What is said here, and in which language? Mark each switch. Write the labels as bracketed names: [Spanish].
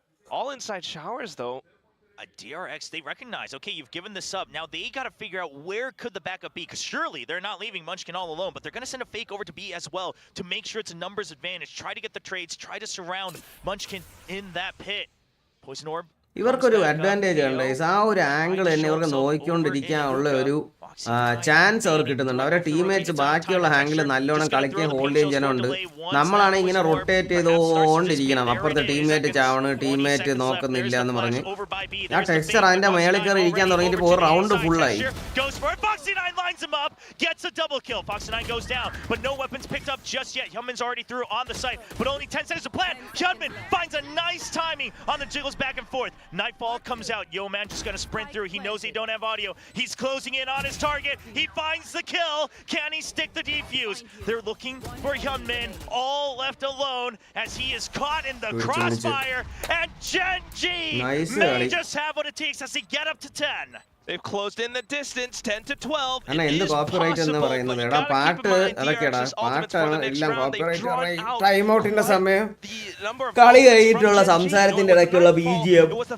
[English] All inside showers though. DRX, they recognize, okay, you've given this up. Now they got to figure out where could the backup be, because surely they're not leaving Munchkin all alone, but they're going to send a fake over to B as well to make sure it's a numbers advantage. Try to get the trades, try to surround Munchkin in that pit. Poison Orb. [Malayalam] ഇവർക്കൊരു advantage ഉണ്ട്. ആ ഒരു angle തന്നെ ഇവർക്ക് നോക്കിക്കൊണ്ടിരിക്കാനുള്ള ഒരു chance അവർക്ക് കിട്ടുന്നുണ്ട്. അവരുടെ ടീംമേറ്റ്സ് ബാക്കിയുള്ള ആംഗിൾ നല്ലോണം കളിക്കുകയും ഹോൾഡ് ചെയ്യാനുണ്ട്. നമ്മളാണെങ്കിൽ ഇങ്ങനെ റൊട്ടേറ്റ് ചെയ്തുകൊണ്ടിരിക്കണം. അപ്പുറത്തെ ടീംമേറ്റ് ചാവണ്, ടീംമേറ്റ് നോക്കുന്നില്ല എന്ന് പറഞ്ഞ് ആ ടെക്സ്ചർ അതിന്റെ മേളിൽ കയറി ഇരിക്കാൻ തുടങ്ങിയിട്ട് ഇപ്പോൾ റൗണ്ട് ഫുള്ളായി. [English] Lines him up, gets a double kill. Foxy9 goes down, but no weapons picked up just yet. Hyunmin's already through on the site, but only 10 seconds to plan. Hyunmin finds a nice timing on the jiggles back and forth. Nightfall comes out. Yo man just gonna sprint through. He knows they don't have audio. He's closing in on his target. He finds the kill. Can he stick the defuse? They're looking for Hyunmin, all left alone as he is caught in the crossfire. And Gen.G may just have what it takes as they get up to 10. They've closed in the distance, 10 to 12. [Malayalam] അണ്ണാ എന്ത് copyright എന്ന് പറയുന്നത്? എടാ പാട്ട് അതൊക്കെടാ, പാട്ടാണ് എല്ലാം copyright. Time ഔട്ടിന്റെ സമയം, കളി കഴിഞ്ഞിട്ടുള്ള സംസാരത്തിന്റെ ഇടയ്ക്കുള്ള BGM.